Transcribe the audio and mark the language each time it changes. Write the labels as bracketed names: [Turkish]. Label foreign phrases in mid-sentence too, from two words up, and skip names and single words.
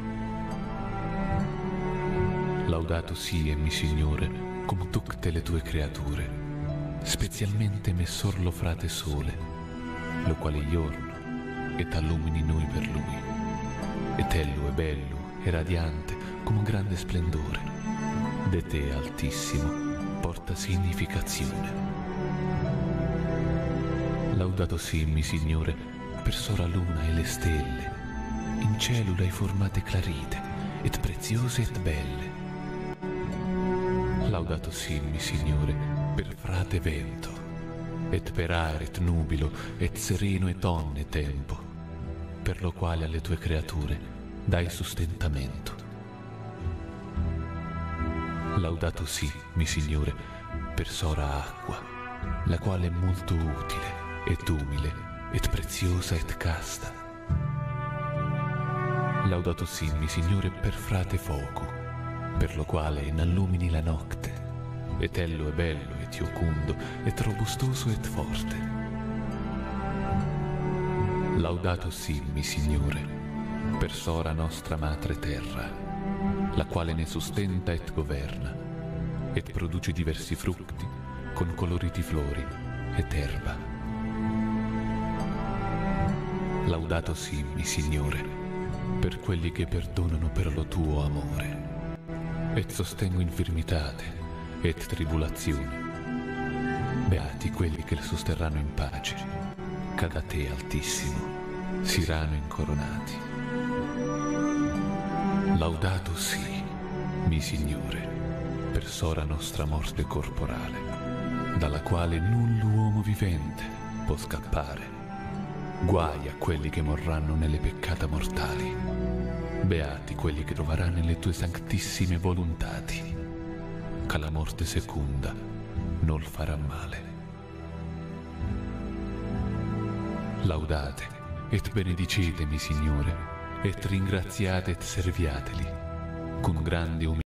[Italian] Laudato sia, mi Signore, cum tutte le tue creature, specialmente messor lo frate sole, lo quale giorno et allumini noi per lui, et ello è bello e radiante come un grande splendore, de te Altissimo porta significazione. Laudato sia, mi Signore, per sora luna e le stelle, in cielo l'hai formate clarite, et preziose et belle. Laudato sia, mi Signore, per frate vento, et per aere et nubilo, et sereno et onne tempo, per lo quale alle tue creature dai sostentamento. Laudato sì, mi Signore, per sora acqua, la quale è molto utile, et umile, et preziosa et casta. Laudato sì, mi Signore, per frate foco, per lo quale innallumini la notte, et ello è bello, et iocundo, et robustoso et forte. Laudato sì, mi Signore, per sora nostra madre terra, la quale ne sostenta et governa, et produce diversi frutti con coloriti flori et erba. Laudato sì, mi Signore, per quelli che perdonano per lo tuo amore, et sostengo infirmitate et tribulazioni. Beati quelli che le sosterranno in pace, che da te, Altissimo, siranno incoronati. Laudato sì, mi Signore, per sora nostra morte corporale, dalla quale null'uomo vivente può scappare. Guai a quelli che morranno nelle peccata mortali. Beati quelli che troveranno nelle tue sanctissime volontati, che la morte secunda non farà male. Laudate et benedicetemi, Signore, et ringraziate et serviateli con grande umiltà